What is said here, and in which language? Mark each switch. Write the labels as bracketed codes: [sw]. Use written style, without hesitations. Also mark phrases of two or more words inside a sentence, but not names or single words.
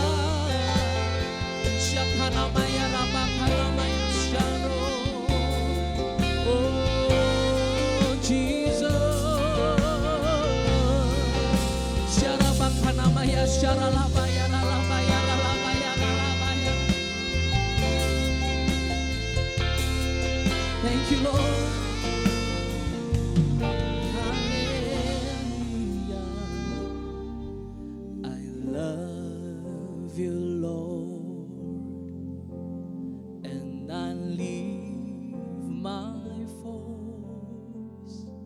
[en] Syakana Maya Rabakana Maya Shano. Oh Jesus, Syarabakana Maya Syaralabaya Ralabaya Ralabaya Ralabaya. Thank you Lord. Hallelujah. I love you Lord, and I lift my voice